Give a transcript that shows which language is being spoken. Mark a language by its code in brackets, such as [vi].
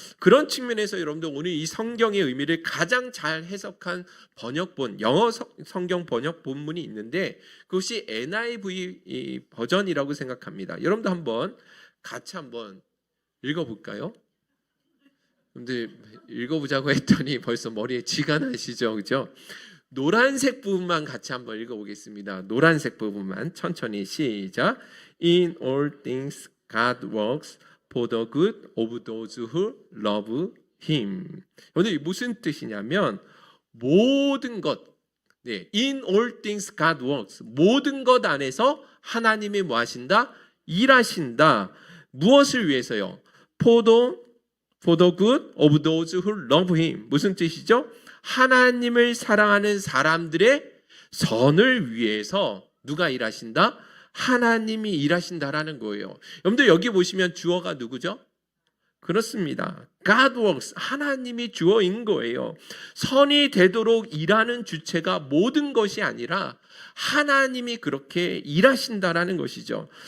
[ko] 그런 측면에서 여러분들 오늘 이 성경의 의미를 가장 잘 해석한 번역본, 영어 성경 번역 본문이 있는데 그것이 NIV 버전이라고 생각합니다. 여러분도 한번 같이 한번 읽어볼까요? 여러분들 읽어보자고 했더니 벌써 머리에 쥐가 나시죠, 그죠? 노란색 부분만 같이 한번 읽어보겠습니다. 노란색 부분만 천천히 시작. [en] In all things God works for the good of those who love Him. [ko] 오늘 무슨 뜻이냐면, 모든 것, [en] in all things God works, [ko] 모든 것 안에서 하나님이 뭐 하신다? 일하신다. 무엇을 위해서요? [en] For the good of those who love Him. [ko] 무슨 뜻이죠? 하나님을 사랑하는 사람들의 선을 위해서 누가 일하신다? 하나님이 일하신다라는 거예요. 여러분들 여기 보시면 주어가 누구죠? 그렇습니다. [en] God works, [ko] 하나님이 주어인 거예요. 선이 되도록 일하는 주체가 모든 것이 아니라 하나님이 그렇게 일하신다라는 것이죠.